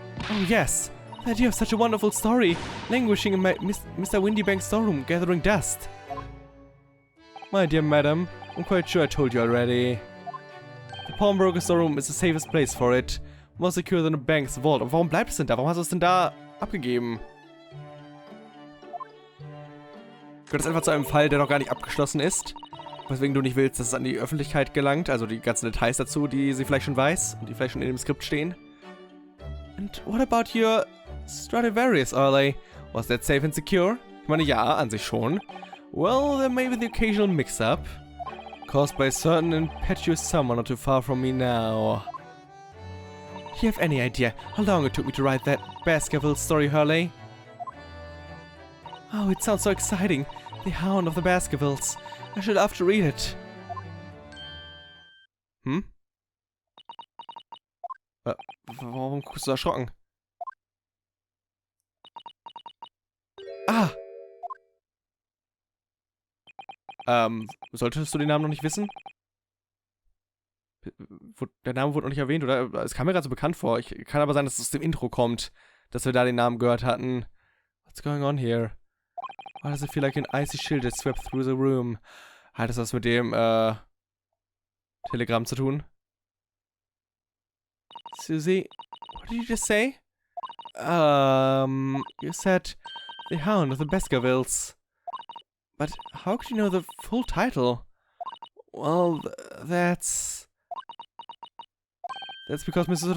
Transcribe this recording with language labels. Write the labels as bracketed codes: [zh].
[en] Oh yes, the idea of such a wonderful story, languishing in my Mr. Winniebank's storeroom, gathering dust. My dear madam, I'm quite sure I told you already. The pawnbroker's storeroom is the safest place for it. More secure than a bank's vault. [de] Und warum bleibt es denn da? Warum hast du es denn da abgegeben? Gehört das einfach zu einem Fall, der noch gar nicht abgeschlossen ist? Weswegen du nicht willst, dass es an die Öffentlichkeit gelangt? Also die ganzen Details dazu, die sie vielleicht schon weiß und die vielleicht schon in dem Skript stehen? [en] And what about your Stradivarius, Early? Was that safe and secure? [de] Ich meine, ja, an sich schon. [en] Well, there may be the occasional mix-up. Caused by a certain impetuous someone not too far from me now. Do you have any idea how long it took me to write that Baskerville story, Hurley? Oh, it sounds so exciting. The Hound of the Baskervilles. I should have to read it. Hm? [de] Warum guckst du erschrocken? Ah! Solltest du den Namen noch nicht wissen? Der Name wurde noch nicht erwähnt, oder? Es kam mir gerade so bekannt vor. Kann aber sein, dass es aus dem Intro kommt, dass wir da den Namen gehört hatten. [en] What's going on here? Why does it feel like an icy chill that swept through the room? [de] Hat das was mit dem, Telegramm zu tun? [en] Susie, what did you just say? You said the Hound of the Baskervilles. But how could you know the full title? Well, that's because Mrs.